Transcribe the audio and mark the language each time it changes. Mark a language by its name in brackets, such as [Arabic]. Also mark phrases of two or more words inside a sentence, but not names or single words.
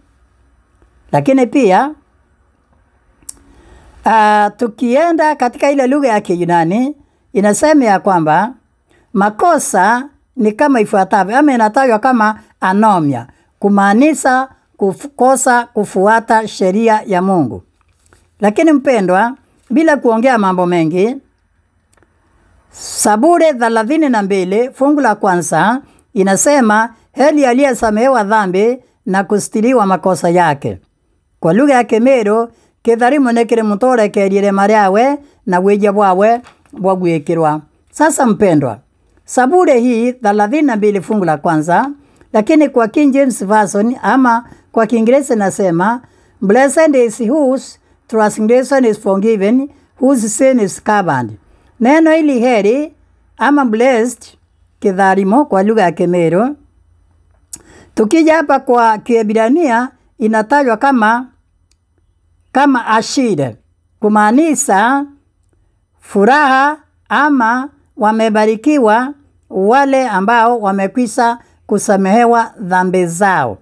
[Swahili] Lakini pia tukienda katika ile lugha ya Kiyunani inasema ya kwamba makosa ni kama ifuatavyo, ama inatajwa kama anomia, kumaanisha kukosa kufuata sheria ya Mungu. Lakini mpendwa, bila kuongea mambo mengi, Zaburi 32 fungu la kwanza inasema, heri aliyesamehewa dhambi na kustiriwa makosa yake. Kwa lugha ya Kemero, [Meru] kitharimu nekire mutore kerire mariawe na weja bwawe bwagwikirwa. [Swahili] Sasa mpendwa, Zaburi hii 32 fungu la kwanza, lakini kwa King James Version ama kwa Kiingereza nasema, [English] blessed is whose transgression is forgiven, whose sin is covered. [Swahili] Neno hili heri ama blessed kidharimo kwa lugha ya Kemero, tukija hapa kwa Kiebrania inatajwa kama ashire, kumaanisha furaha ama wamebarikiwa wale ambao wamekwisha kusamehewa dhambi zao.